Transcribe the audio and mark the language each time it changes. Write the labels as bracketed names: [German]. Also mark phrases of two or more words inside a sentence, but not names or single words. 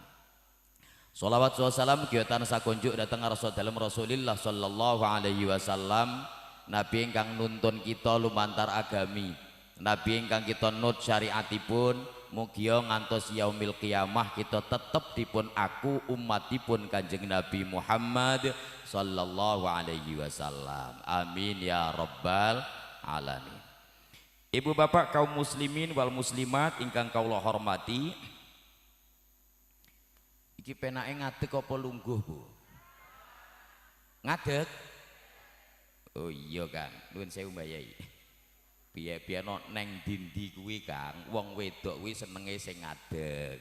[Javanese] Sholawat wa salam kiyatan sakonjuk dhateng ngarsa dalem Rasulillah [Arabic] صلى الله عليه وسلم, [Javanese] nabi ingkang nuntun kita lumantar agami, nabi ingkang kita nut syariatipun. Mugia ngantos [Arabic] يوم القيامة [Javanese] kita tetap dipun aku umatipun Kanjeng Nabi Muhammad [Arabic] صلى الله عليه وسلم. آمين يا رب العالمين. [Javanese] Ibu bapak kaum [Arabic] المسلمين والمسلمات [Javanese] ingkang kawula hormati, iki penake ngadeg apa lungguh Bu? Ngadeg? Oh iya Kang, nuwun sewu Mbah Yai. Biar no neng dindi kuwi Kang, wong wedok kuwi senenge sing ngadeg.